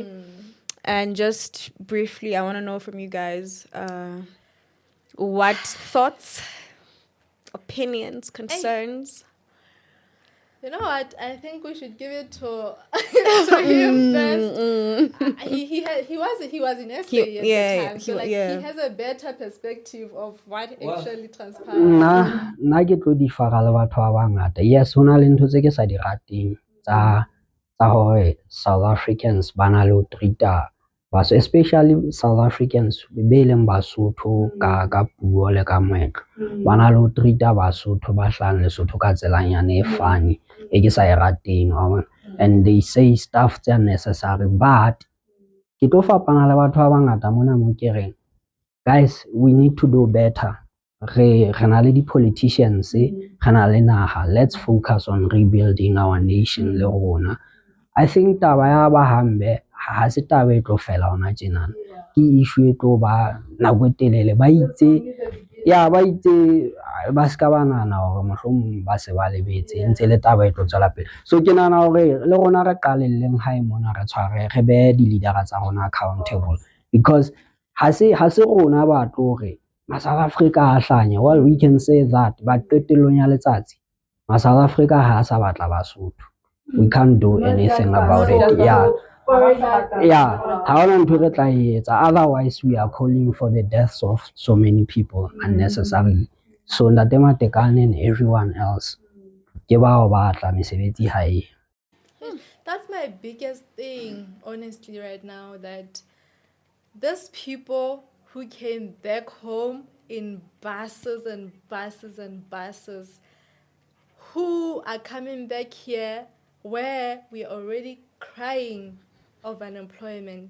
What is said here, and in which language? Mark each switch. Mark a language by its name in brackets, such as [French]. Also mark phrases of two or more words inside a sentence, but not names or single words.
[English] And just briefly, I want to know from you guys what thoughts, opinions, concerns. You know what? I think we should give it to him first. He was in SA at the time, so he has a better perspective of what actually transpired. [Southern Sotho] Nna ke tlo di fara le batho ba bangata. Yes, ho na le ntho tse ke sa di rateng tsa hore South Africans ba na le ho treata baso, especially South Africans be leng Basotho ka puo le ka moetlo, ba na le ho treata Basotho ba hlahang Lesotho ka tselanyana e funny e ke sa e rateng. [English] And they say stuff [Southern Sotho] tse unnecessary, but ke tlo fapana le batho ba bangata mona mo ke reng, [English] guys, we need to do better. [Southern Sotho] Re na le di-politicians, re na le naha. [English] Let's focus on rebuilding our nation [Southern Sotho] le rona. [English] I think [Southern Sotho] taba ya ba hambe ha se taba e tlo fela hona tjenana, ke issue e tlo ba nako e telele. Ba itse ba ska ba nahana hore mohlomong ba se ba lebetse ntse le taba e tlo tswela pele. So ke nahana hore le rona re qalelleng hae mona re tshware re behe di-leader tsa rona [English] accountable, because [Southern Sotho] ha se rona ba tlo re South Africa a hlanya. [English] Well, we can say that, but [Southern Sotho] qetellong ya letsatsi South Africa ha sa batla Basotho. [English] We can't do anything about it. Yeah, [Southern Sotho] ha hona ntho re tla etsa, [English] otherwise we are calling for the deaths of so many people unnecessarily. So Ntate Matekane and everyone else, [Southern Sotho] ke bao ba tla mesebetsi hae. [English] That's my biggest thing, honestly, right now, that these people who came back home in buses and buses and buses, who are coming back here where we are already crying of unemployment.